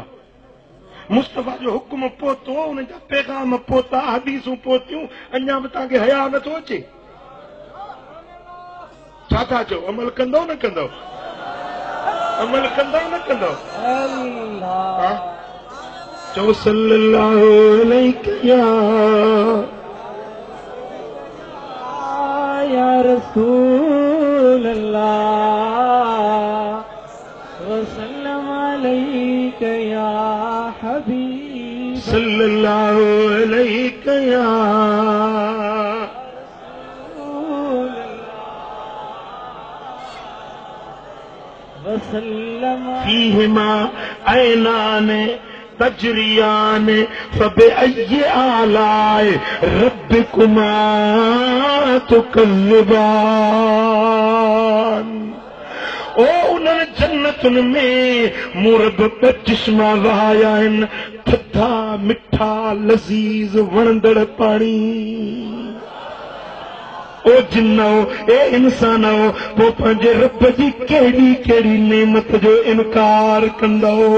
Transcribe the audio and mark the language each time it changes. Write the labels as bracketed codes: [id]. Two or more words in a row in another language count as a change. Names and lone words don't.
[sd] मुस्तफा जो हुक्म पहुतो, उनजा पैगाम पहुता, हदीसूं पहुतियूं, अञा बि तव्हांखे हया नथो अचे? छा था चओ? अमल कंदव न कंदव? अमल कंदव न कंदव? चओ [ar] صلى الله عليه يا رسول الله وسلم عليك يا حبيب, صلى الله عليه يا فيهما عينان تجريان فبأي آلاء ربكما تكذبان. [sd] ओ उन्हनि जन्नतुनि में मूं रब ॿ चश्मा वहाया आहिनि, थधा मिठा लज़ीज़ वणंदड़ पाणी। ओ जिन्नो, ए इंसानो, पोइ पंहिंजे रब जी कहिड़ी कहिड़ी नेमत जो इनकार कंदो?